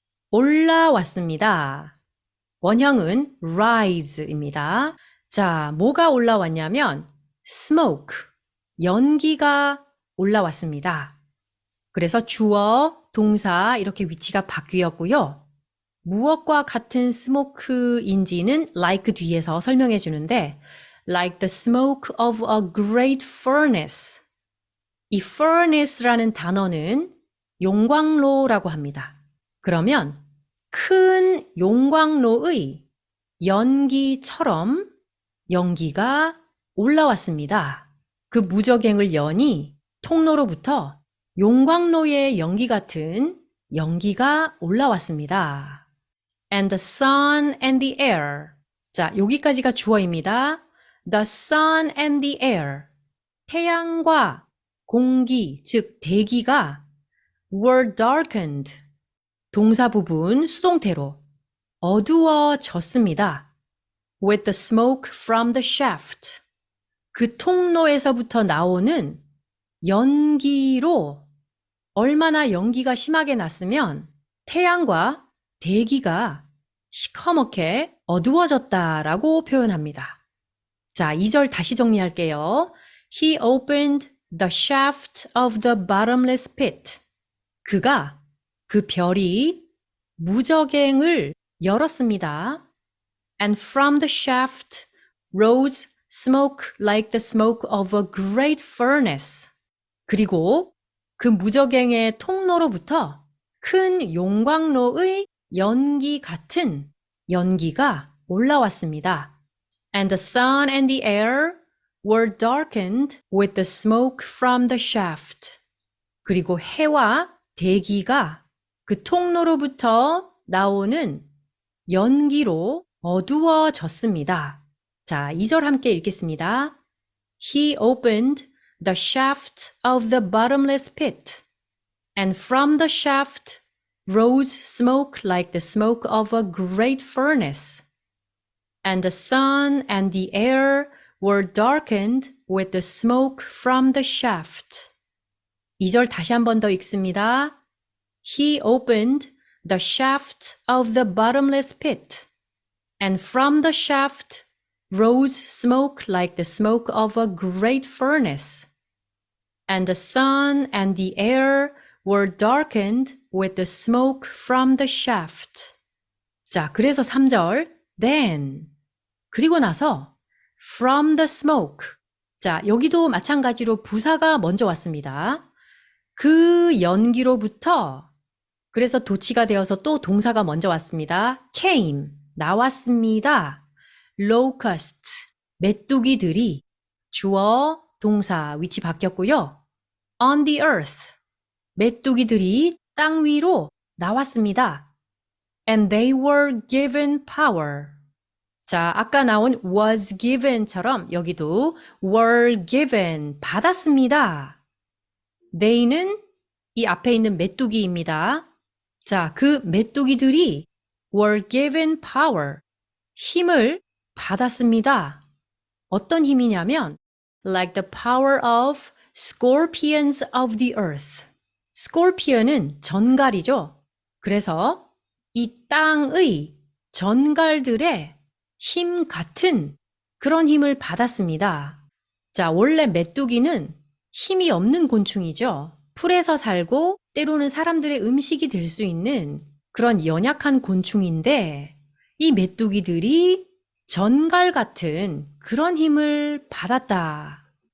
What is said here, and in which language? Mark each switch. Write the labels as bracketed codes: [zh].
[ko] 올라왔습니다. 원형은 rise입니다. 자, 뭐가 올라왔냐면 smoke, 연기가 올라왔습니다. 그래서 주어, 동사 이렇게 위치가 바뀌었고요. 무엇과 같은 smoke인지는 like 뒤에서 설명해 주는데 [en] like the smoke of a great furnace. [ko] 이 furnace라는 단어는 용광로라고 합니다. 그러면 큰 용광로의 연기처럼 연기가 올라왔습니다. 그 무적행을 여니 통로로부터 용광로의 연기 같은 연기가 올라왔습니다. [en] And the sun and the air. [ko] 자, 여기까지가 주어입니다. [en] The sun and the air. [ko] 태양과 공기, 즉 대기가 [en] were darkened. [ko] 동사 부분 수동태로 어두워졌습니다. [en] With the smoke from the shaft. [ko] 그 통로에서부터 나오는 연기로 얼마나 연기가 심하게 났으면 태양과 대기가 시커멓게 어두워졌다라고 표현합니다. 자, 2절 다시 정리할게요. [en] He opened the shaft of the bottomless pit. [ko] 그가 그 별이 무저갱을 열었습니다. [en] And from the shaft rose smoke like the smoke of a great furnace. [ko] 그리고 그 무저갱의 통로로부터 큰 용광로의 연기 같은 연기가 올라왔습니다. [en] And the sun and the air were darkened with the smoke from the shaft. [ko] 그리고 해와 대기가 그 통로로부터 나오는 연기로 어두워졌습니다. 자, 2절 함께 읽겠습니다. [en] He opened the shaft of the bottomless pit, and from the shaft rose smoke like the smoke of a great furnace. And the sun and the air were darkened with the smoke from the shaft. [ko] 2절 다시 한 번 더 읽습니다. [en] He opened the shaft of the bottomless pit, and from the shaft rose smoke like the smoke of a great furnace. And the sun and the air were darkened with the smoke from the shaft. [ko] 자, 그래서 3절 then 그리고 나서 [en] from the smoke. [ko] 자, 여기도 마찬가지로 부사가 먼저 왔습니다. 그 연기로부터 그래서 도치가 되어서 또 동사가 먼저 왔습니다. came, 나왔습니다. locust, 메뚜기들이 주어, 동사 위치 바뀌었고요. [en] on the earth, [ko] 메뚜기들이 땅 위로 나왔습니다. [en] and they were given power. [ko] 자, 아까 나온 [en] was given [ko] 처럼 여기도 [en] were given, [ko] 받았습니다. they는 이 앞에 있는 메뚜기입니다. 자, 그 메뚜기들이 [en] were given power, [ko] 힘을 받았습니다. 어떤 힘이냐면 [en] like the power of scorpions of the earth. [ko] scorpion은 전갈이죠. 그래서 이 땅의 전갈들의 힘 같은 그런 힘을 받았습니다. 자, 원래 메뚜기는 힘이 없는 곤충이죠. 풀에서 살고 때로는 사람들의 음식이 될 수 있는 그런 연약한 곤충인데 이 메뚜기들이 전갈 같은 그런 힘을 받았다.